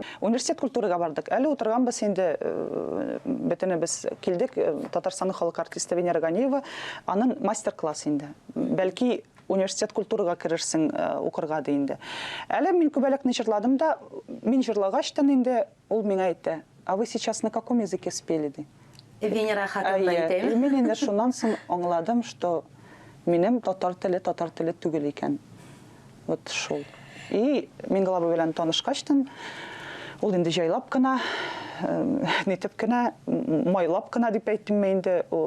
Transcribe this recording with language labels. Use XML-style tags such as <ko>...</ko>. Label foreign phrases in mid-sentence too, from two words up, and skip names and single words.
<tt>Университет культурага бардык. Әле утырганбыз инде, бөтенебез килдек. Татарстанның халык артисты Венера Ганиева, аның мастер-класс инде. Бәлки университет культурага керерсең укырга ди инде. Әле мин күбәләкне җырладым да, мин җырлагачтан инде ул миңа әйтте:</tt> <ru>"А вы сейчас на каком языке спели?"</ru> <tt>ди. Венера хакында әйтәме? Мин инде шуннан соң аңладым, что минем татар теле түгел икән. Вот шул. И мин Голабый белән танышкачтан, ул инде җайлап кына, нитеп кенә, майлап кына дип әйттем инде.</tt>